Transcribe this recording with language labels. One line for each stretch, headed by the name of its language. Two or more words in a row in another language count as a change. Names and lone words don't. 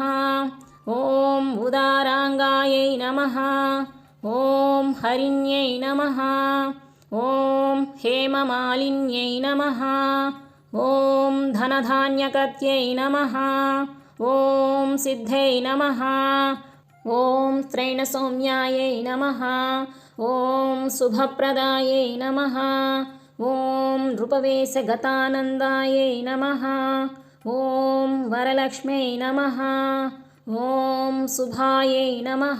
Sanskrit: ఓం ఉదారాంగాయై నమః. ఓం హరిణ్యై నమః. ఓం హేమమాలిన్యై నమః. ఓం ధనధాన్యకత్యై నమః. ఓం సిద్ధై నమః. ॐ स्त्रैणसौम्यायै नमः। ॐ शुभप्रदायै नमः। ॐ नृपवेशगतानन्दायै नमः। ॐ वरलक्ष्म्यै नमः। ॐ शुभायै नमः।